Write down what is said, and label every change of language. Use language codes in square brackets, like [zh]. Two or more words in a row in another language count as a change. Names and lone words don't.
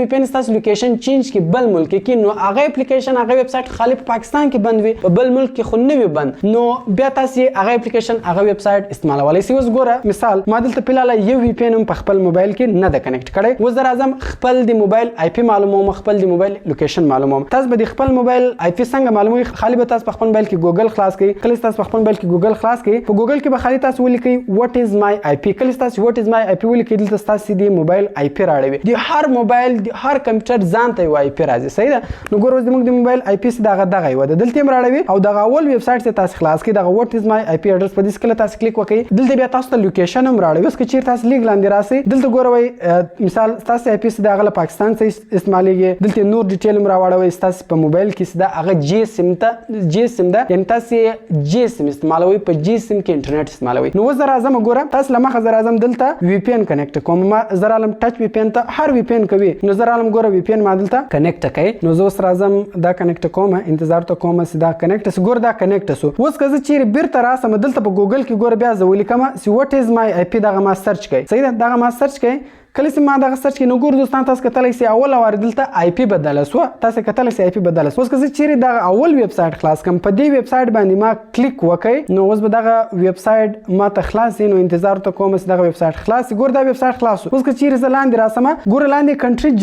[ps] پی ان تاسو [en] location change [ps] کی بل ملک کې نو هغه اپلیکیشن هغه ویب سایټ خالی په پاکستان کې بند وي په بل ملک کې خو نه وي بند نو بیا تاسو هغه اپلیکیشن هغه ویب سایټ استعمالولای شئ اوس ګوره مثال ما دلته پیلاله یو وی پی ان په خپل موبایل کې نه ده کنیکټ کړی اوس زه راځم خپل د موبایل آی پی معلوموم خپل د موبایل لوکیشن معلوموم تاسو به د خپل موبایل آی پی څنګه معلوموي خالی به تاسو په خپل موبایل کې ګوګل خلاص کړئ کله تاسو په خپل موبایل کې ګوګل خلاص کړئ په ګوګل کې به خالی تاسو ولیکئ [en] what is my IP [ps] کله تاسو [en] what is my IP [ps] ولیکئ دلته تاسو د موبایل آی پی راړوي د هر موبایل د هر کمپیوټر ځان ته یو آی پی راځي صحیح ده نو ګورو زموږ د موبایل آی پی دغه یو ده دلته هم راړوي او دغه اول ویب سایټ ته تاسو خلاص کړئ دغه [en] what is my IP [ps] اډرس په دې کله تاسو کلیک وکړئ دلته بیا تاسو ته لوکیشن هم راړوي اوس که چیرته تاسو لیګ لاندې راسئ دلته ګوروئ مثال تاسو آی پی دغه پاکستان څخه استعمالېږي دلته نور ډیټیل هم راوړوي تاسو په موبایل کې دا هغه جی سیم ده یعنی تاسو جی سیم استعمالوي په جی سیم کې انټرنیټ استعمالوي نو زه راځم ګورم تاسو لمخه زه راځم دلته وی پی ان کنیکټ کوم ما زه رالم ټچ وی پی ان ته هر وی پی ان کوي نو زه رالم ګوره وی پی ان ما دلته کنیکټ کوي نو زه اوس راځم دا کنیکټ کوم انتظار ته کوم چې دا کنیکټ ګور دا کنیکټ سو اوس که زه چیرې بیرته راسم دلته په ګوګل کې ګوره بیا زه ولیکم چې [en] what is my IP [ps] دغه ما سرچ کوي صحیح ده دغه ما سرچ کوي کله چې ما دغه سرچ کې نو ګور دوستان تاسو کتلی سي اول وار دلته آی پی بدله سو تاسو کتلی سي آی پی بدله سو اوس که زه چیرې دغه اول ویب سایټ خلاص کم په دې ویب سایټ باندې ما کلیک وکړ نو اوس به دغه ویب سایټ ما ته خلاص نو انتظار ته کوم چې دغه ویب سایټ خلاص ګور دا ویب سایټ خلاص اوس که چیرې زه لاندې راسم ګور لاندې کنټری